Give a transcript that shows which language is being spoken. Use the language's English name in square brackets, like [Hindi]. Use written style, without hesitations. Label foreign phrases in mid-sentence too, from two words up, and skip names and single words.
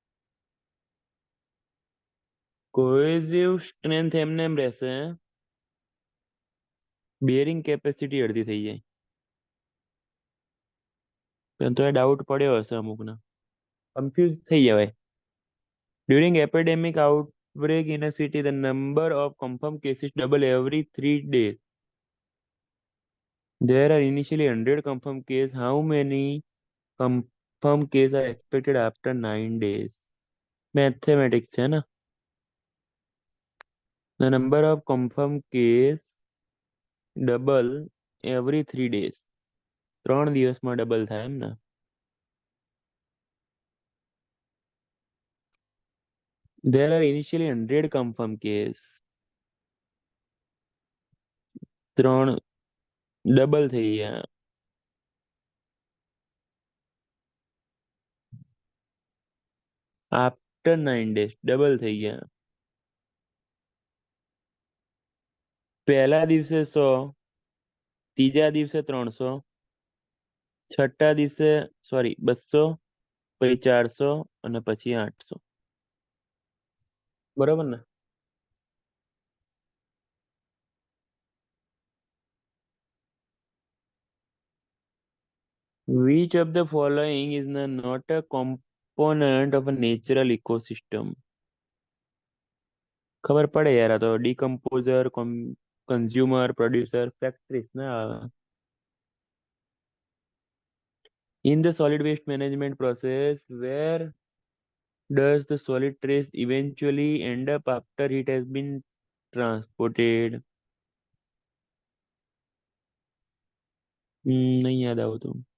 [English] cohesive strength [Gujarati] એમને એમ રહેશે, [English] bearing capacity [Gujarati] અડધી થઈ જાય. પણ તો એ ડાઉટ પડ્યો હશે અમુકને, કન્ફ્યુઝ થઈ જવાય. [English] During epidemic outbreak in a city, the number of confirmed cases double every 3 days. There are initially 100 confirmed cases. How many confirmed cases are expected after 9 days? [Gujarati] Mathematics છે ને. [English] The number of confirmed case double every 3 days. [Gujarati] 3 દિવસમાં ડબલ થાય એમ ને. [English] There are initially 100 confirmed case. [Gujarati] 3 ડબલ થઈ ગયા. [English] After 9 days [Gujarati] ડબલ થઈ ગયા. પહેલા દિવસે 100, ત્રીજા દિવસે 300, છઠ્ઠા દિવસે 200, પછી 400 અને પછી 800. બરોબર ને? [English] Which of the following is not a component of a natural ecosystem? [Gujarati] ખબર પડે યાર, આ તો [English] decomposer, consumer, producer, factories [Gujarati] ને આવે. [English] In the solid waste management process, where does the solid trace eventually end up after it has been transported? [Gujarati] નહીં યાદ આવતું.